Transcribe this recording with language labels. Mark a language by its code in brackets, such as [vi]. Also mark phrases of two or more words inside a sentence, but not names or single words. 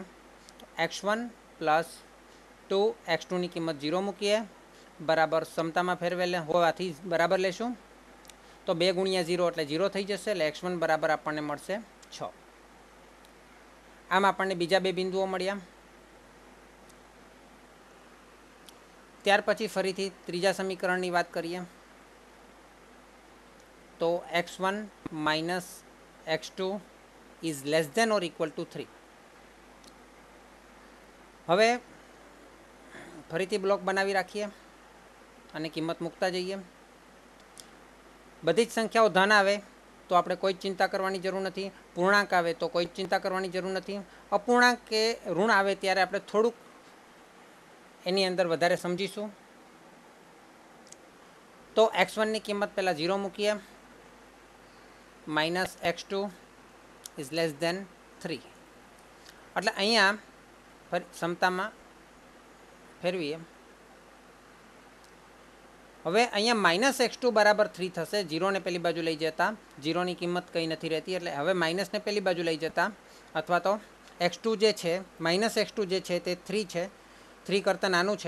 [gu] x1 + 2x2ની કિંમત 0 મૂકીએ બરાબર સમતામાં ફેરવેલ હોવાથી બરાબર લેશું તો 2 × 0 એટલે 0 થઈ જશે. એટલે x1 બરાબર આપણને મળશે 6. આમ આપણને બીજા બે બિંદુઓ મળ્યા. ત્યાર પછી ફરીથી ત્રીજા સમીકરણની વાત કરીએ તો x1 - x2 [en] is less than or equal to 3. [gu] હવે ફરીથી બ્લોક બનાવી રાખીએ અને કિંમત મૂકતા જઈએ. બધી જ સંખ્યાઓ ધન આવે તો આપણે કોઈ જ ચિંતા કરવાની જરૂર નથી. પૂર્ણાંક આવે તો કોઈ જ ચિંતા કરવાની જરૂર નથી. અપૂર્ણાંક કે ઋણ આવે ત્યારે આપણે થોડુંક એની અંદર વધારે સમજીશું. તો x1ની કિંમત પહેલાં 0 મૂકીએ -x2 [en] is less than 3. [gu] એટલે અહીંયા સમતામાં ફેરવીએ હવે અહીંયા માઇનસ x2 બરાબર 3 થશે. 0ને પેલી બાજુ લઈ જતા 0ની કિંમત કંઈ નથી રહેતી, એટલે હવે માઇનસને પેલી બાજુ લઈ જતા અથવા તો x2 જે છે માઇનસ x2 જે છે તે 3 છે, 3 કરતાં નાનું છે.